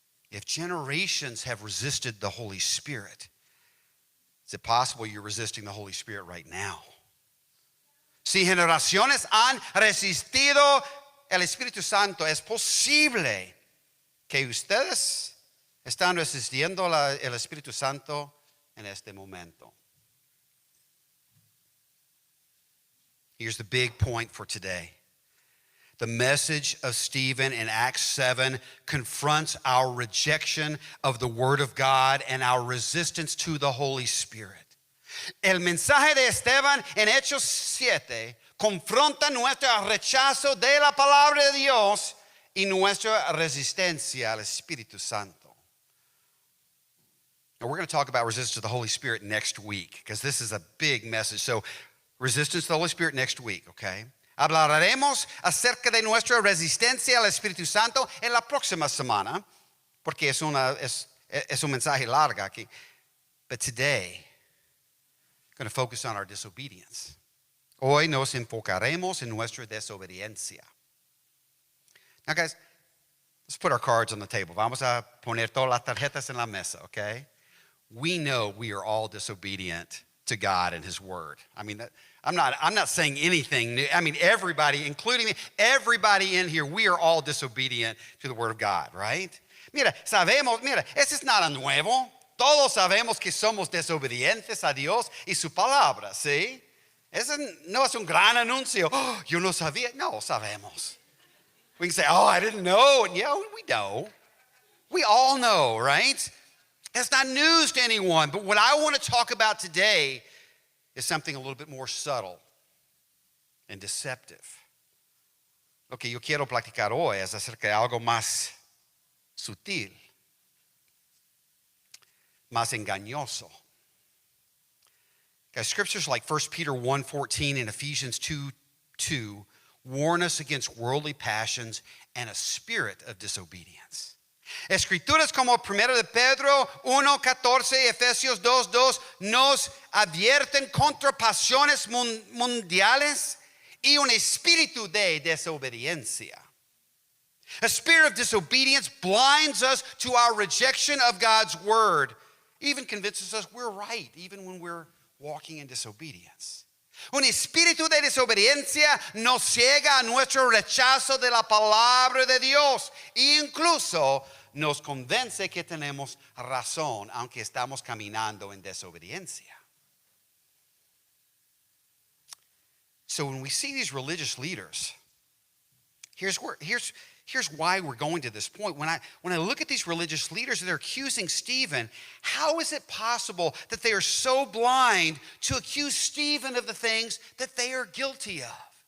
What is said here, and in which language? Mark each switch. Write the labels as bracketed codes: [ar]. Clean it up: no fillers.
[en] If generations have resisted the Holy Spirit, is it possible you're resisting the Holy Spirit right now? [es] Si generaciones han resistido el Espíritu Santo, es posible que ustedes están resistiendo el Espíritu Santo en este momento. [en] Here's the big point for today. The message of Stephen in Acts 7 confronts our rejection of the Word of God and our resistance to the Holy Spirit. [es] El mensaje de Esteban en Hechos 7 confronta nuestro rechazo de la palabra de Dios y nuestra resistencia al Espíritu Santo. [en] Now, we're going to talk about resistance to the Holy Spirit next week because this is a big message. So, resistance to the Holy Spirit next week, okay? [es] Hablaremos acerca de nuestra resistencia al Espíritu Santo en la próxima semana porque es un mensaje largo aquí. [en] But today, I'm going to focus on our disobedience. [es] Hoy nos enfocaremos en nuestra desobediencia. [en] Now, guys, let's put our cards on the table. [es] Vamos a poner todas las tarjetas en la mesa, okay? [en] We know we are all disobedient to God and His Word. I mean, I'm not saying anything new. I mean, everybody, including me, everybody in here, we are all disobedient to the Word of God, right? [es] Mira, eso es nada nuevo. Todos sabemos que somos desobedientes a Dios y su palabra, ¿sí? Eso no es un gran anuncio. Oh, yo no sabía. No, sabemos. [en] We can say, oh, I didn't know. And yeah, we know. We all know, right? That's not news to anyone. But what I want to talk about today is something a little bit more subtle and deceptive. [es] Lo que yo quiero platicar hoy es acerca de algo más sutil, más engañoso. [en] Guys, scriptures like 1 Peter 1:14 and Ephesians 2:2 warn us against worldly passions and a spirit of disobedience. [es] Escrituras como 1 de Pedro 1:14, Efesios 2:2 nos advierten contra pasiones mundiales y un espíritu de desobediencia. [en] A spirit of disobedience blinds us to our rejection of God's word, even convinces us we're right, even when we're walking in disobedience. [es] Un espíritu de desobediencia nos ciega a nuestro rechazo de la palabra de Dios e incluso nos convence que tenemos razón, aunque estamos caminando en desobediencia. [en] So when we see these religious leaders, here's why we're going to this point. When I look at these religious leaders, they're accusing Stephen. How is it possible that they are so blind to accuse Stephen of the things that they are guilty of?